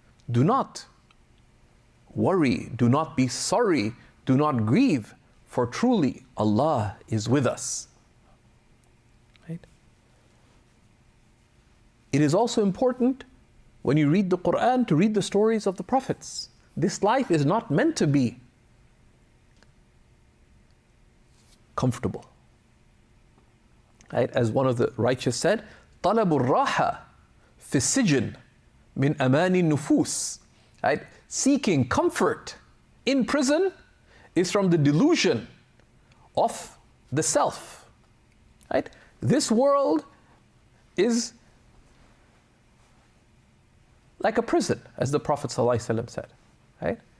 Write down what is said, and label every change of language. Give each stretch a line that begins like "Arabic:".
English: Do not worry, do not be sorry, do not grieve, for truly Allah is with us. Right? It is also important when you read the Quran to read the stories of the prophets. This life is not meant to be comfortable. Right?
Arabic: As one of the righteous said, طلب الراحة في السجن من أمان النفوس.
English: Right? Seeking comfort in prison is from the delusion of the self. Right? This world is like a prison, as the Prophet ﷺ said. Right?